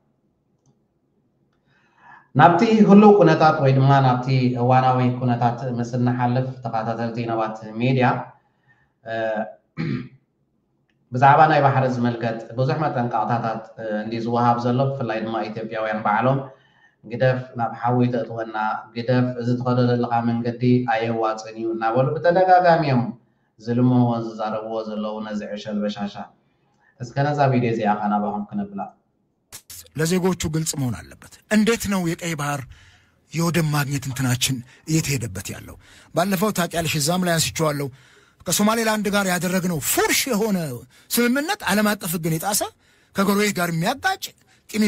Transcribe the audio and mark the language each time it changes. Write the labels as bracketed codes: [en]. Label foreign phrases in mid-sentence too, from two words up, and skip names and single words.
[ti] ናብቲ ህሉ ኩነታት ወይ ድማ ናብቲ እዋናዊ ኩነታት ምስ እናሓልፍ ተኸታተልቲ ናባት ሚድያ ብዛዕባ ናይ ባሕሪ ዝመልከት ብዙሕ መጠንቀቕታታት እንዲ ዝወሃብ ዘሎ ብፍላይ ድማ ኢትዮጵያውያን ባዕሎም ግደፍ ናብ ሓዊ ተእትወና ግደፍ እዚ ትኸዶ ዘለካ መንገዲ ኣየዋፅን እዩ እናበሉ ብተደጋጋሚ እዮም ዝልምዎ ዝዛረብዎ ዘለዉ ነዚ ዕሸል በሻሻ እስከ ነዛ ቪድዮ እዚኣ ኸ ናባኹም ክነብላ [am] ለዜጎቹ ግልጽ መሆን አለበት እንዴት ነው የቀይ ባህር የወደብ ማግኘት እንትናችን እየተሄደበት ያለው ባለፈው ታውቂያለሽ እዛም ላይ አንስቼዋለሁ ከሶማሌላንድ ጋር ያደረግነው ፉርሽ የሆነ ስምምነት ዓለም አቀፍ ሕግን የጣሰ ከጎረቤት ጋር የሚያጋጭ ቂም